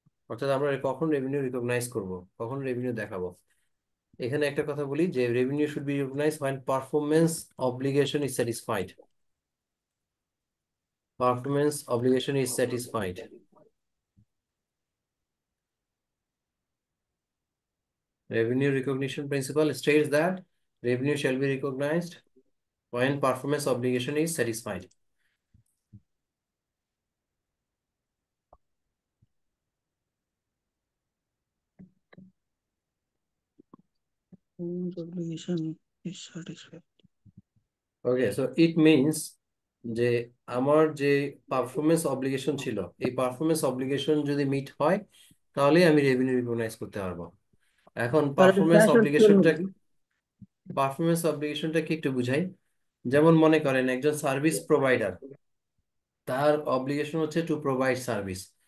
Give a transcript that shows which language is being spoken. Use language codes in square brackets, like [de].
[bn] অর্থাৎ আমরা কখন রেভিনিউ রিকগনাইজ করব, কখন রেভিনিউ দেখাবো। এখানে একটা কথা বলি যে revenue [en] Should be recognise when performance obligation is satisfied. Performance obligation is satisfied. Revenue recognition principle states that revenue shall be recognized when performance obligation is satisfied. Obligation is satisfied. Okay, so it means [bn] যে আমার যে performance obligation ছিল, এই performance obligation যদি meet হয়, তাহলে আমি revenue recognise করতে পারবো। এখন আর ক্যাশ পারফরমেন্স অব্লিগেশনটা কি একটু বুঝাই। যেমন মনে করেন একজন সার্ভিস প্রোভাইডার, তার অব্লিগেশন হচ্ছে [en] To provide service.